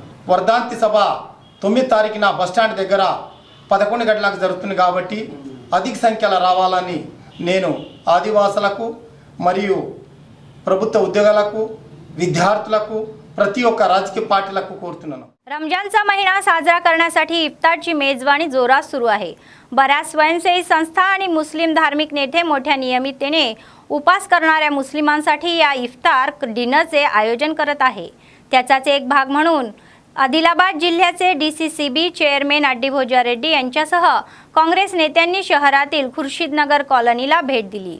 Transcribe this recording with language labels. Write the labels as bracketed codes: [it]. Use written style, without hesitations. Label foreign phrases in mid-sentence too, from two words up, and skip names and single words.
[te] వర్ధంతి సభ 9 తారీఖున బస్టాండ్ దగ్గర 11 గంటలకు జరుగుతుంది కాబట్టి అధిక సంఖ్యలో రావాలని నేను ఆదివాసులకు మరియు ప్రభుత్వ ఉద్యోగులకు, విద్యార్థులకు, प्रति ఒక్క రాజకీయ పార్టీలకు కోరుతున్నాను। [mr] रमजानचा महिना साजरा करण्यासाठी इफ्तारची मेजवानी जोरात सुरू आहे। बऱ्याच स्वयंसेवी संस्था आणि मुस्लिम धार्मिक नेते मोठ्या नियमिततेने उपास करणाऱ्या मुस्लिमांसाठी या इफ्तार डिनरचे आयोजन करत आहे। त्याचाच एक भाग म्हणून आदिलाबाद जिल्ह्याचे DCCB चेअरमॅन अड्डीभोजा रेड्डी यांच्यासह काँग्रेस नेत्यांनी शहरातील खुर्शीदनगर कॉलनीला भेट दिली।